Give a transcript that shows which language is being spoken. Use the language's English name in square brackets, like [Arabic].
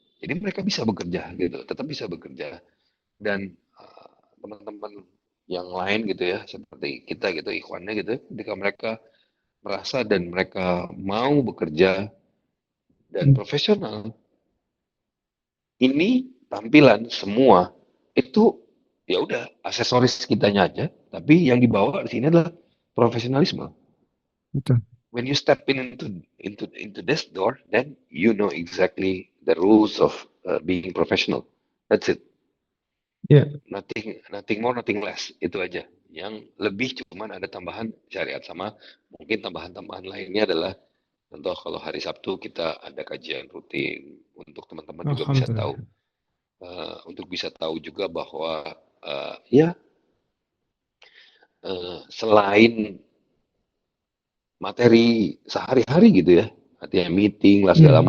[Indonesian] Jadi mereka bisa bekerja gitu, tetap bisa bekerja. Dan teman-teman yang lain gitu ya, seperti kita gitu, ikhwannya gitu, ketika mereka merasa dan mereka mau bekerja dan profesional, ini tampilan semua itu ya udah aksesoris kitanya aja, tapi yang dibawa di sini adalah profesionalisme. Betul. [English] When you step into this door, then you know exactly the rules of being professional. That's it. [Indonesian] Iya, [English] Nothing more, nothing less. [Indonesian] Itu aja. Yang lebih cuman ada tambahan syariat, sama mungkin tambahan-tambahan lainnya adalah contoh kalau hari Sabtu kita ada kajian rutin untuk teman-teman juga bisa tahu, alhamdulillah. untuk bisa tahu juga bahwa ya selain materi sehari-hari gitu ya, artinya meeting lah segala